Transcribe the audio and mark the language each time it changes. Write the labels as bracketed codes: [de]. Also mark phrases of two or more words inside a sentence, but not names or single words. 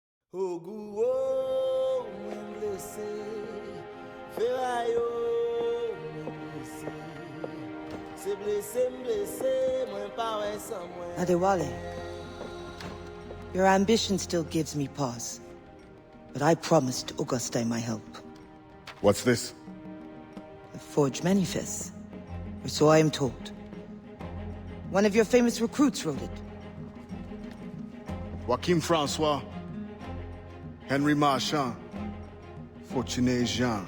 [ht] Oh, gou, oh, mwen blese. Ferraille, oh, mwen blese. Se blese, m'blese, mwen pa wè san mwen. [en] Adewale, your ambition still gives me pause. But I promised Auguste my help. What's this? The forged manifest. Or so I am told. One of your famous recruits wrote it. Joachim Francois, Henry Marchand, Fortuné Jean.